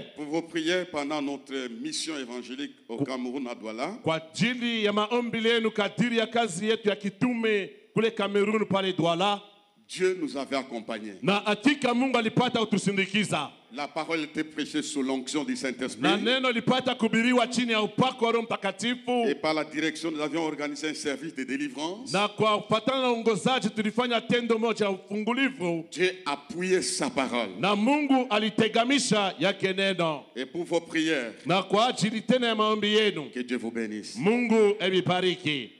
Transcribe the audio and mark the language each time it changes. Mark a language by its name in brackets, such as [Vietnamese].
[French] pour vos prières pendant notre mission évangélique au Cameroun à Douala. [Swahili] kwa ajili ya maombi lenu kadiri ya kazi yetu ya kitume kule Kamerun pale Douala. [French] Dieu nous avait accompagnés. [Swahili] Na hakika Mungu alipata kutusindikiza. [French] La parole était prêchée sous l'onction du Saint-Esprit. [Swahili] Na neno lipata kuhubiriwa chini ya upako wa Roho Mtakatifu. [French] Et par la direction, nous avions organisé un service de délivrance. [Swahili] Na kwa kufuatana na uongozaji tulifanya tendo moja ya ufungulivu. [French] Dieu appuyait sa parole. [Swahili] Na Mungu alitegamisha yake neno. [French] Et pour vos prières, [Swahili] Na kwa ajili tena ya maombi yenu, [French] que Dieu vous bénisse. [Swahili] Mungu ebibariki.